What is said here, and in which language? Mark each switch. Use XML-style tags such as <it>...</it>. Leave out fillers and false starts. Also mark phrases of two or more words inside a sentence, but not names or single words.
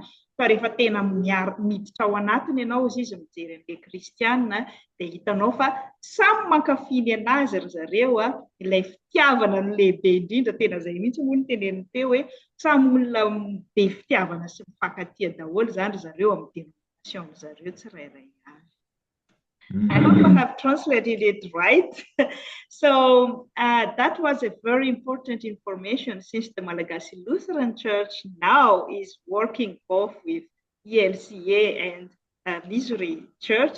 <mg>Fa rehefa tena miditra ao anatiny ianao izy mijery an'ilay kristianina dia hitanao fa samy mankafy anazy ry zareo ilay fitiavana no lehibe indrindra tena izay mihitsy moa ny teneniny teo hoe samy olona be fitiavana sy mifankatia daholo zany ry zareo amin'ny denomination zareo tsirairay avy.</mg> <en>I hope I have translated it right. So that was a very important information since the Malagasy Lutheran Church now is working both with ELCA and Misionery Church.</en>